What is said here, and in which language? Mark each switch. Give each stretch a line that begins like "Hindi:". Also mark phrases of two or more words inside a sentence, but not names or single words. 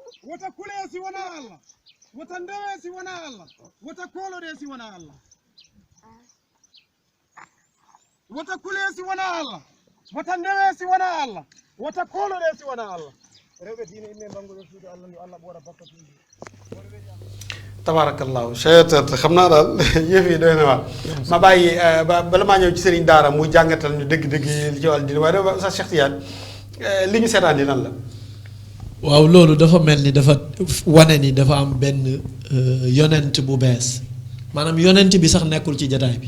Fula: wata kulesi wona Allah wata ndewesi wona Allah wata kolodesi wona Allah wata kulesi wona Allah wata ndewesi wona Allah wata kolodesi wona Allah rewɓe diine imme banguɗo suudu Allah ndu Allah ɓoora bakkatuji
Wolof: tabarakallahu cheytat xam naa daal yëf yi doy na waar ma bàyyi bala maa ñëw ci sëriñ daara mu jàngatal ñu dëgg-dëgg li ci wàllu diine waaye dafa sax Cheikh Tidiane li ñu seetaan di lan la waaw loolu dafa mel ni dafa wane ni dafa am benn yonent bu bees maanaam yonent bi sax nekkul ci jataay bi